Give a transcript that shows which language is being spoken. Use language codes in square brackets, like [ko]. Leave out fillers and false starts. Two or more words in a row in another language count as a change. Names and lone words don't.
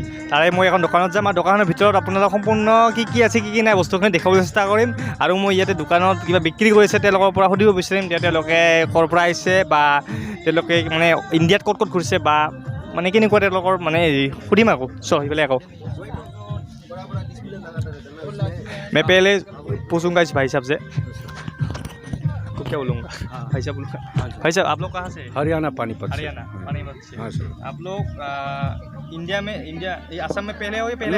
[as] তাৰে মই এখন দোকানত যাম, আৰু দোকানৰ ভিতৰত আপোনালোক সম্পূৰ্ণ কি কি আছে কি কি নাই বস্তুখিনি দেখাবলৈ চেষ্টা কৰিম। আৰু মই ইয়াতে দোকানত কিবা বিক্ৰী কৰিছে তেওঁলোকৰ পৰা সুধিব বিচাৰিম যে তেওঁলোকে ক'ৰ পৰা আহিছে, বা তেওঁলোকে মানে ইণ্ডিয়াত ক'ত ক'ত ঘূৰিছে, বা মানে কেনেকুৱা তেওঁলোকৰ মানে সুধিম আকৌ। সেইফালে আকৌ [hi] मैं पहले पूछूंगा इस भाई साहब से, तो क्या बोलूँगा? भाई साहब बोलूँगा। भाई साहब, आप लोग कहाँ से? हरियाणा पानीपत से। हरियाणा पानीपत से। हाँ सर। आप लोग इंडिया ये असम में पहले हो या पहले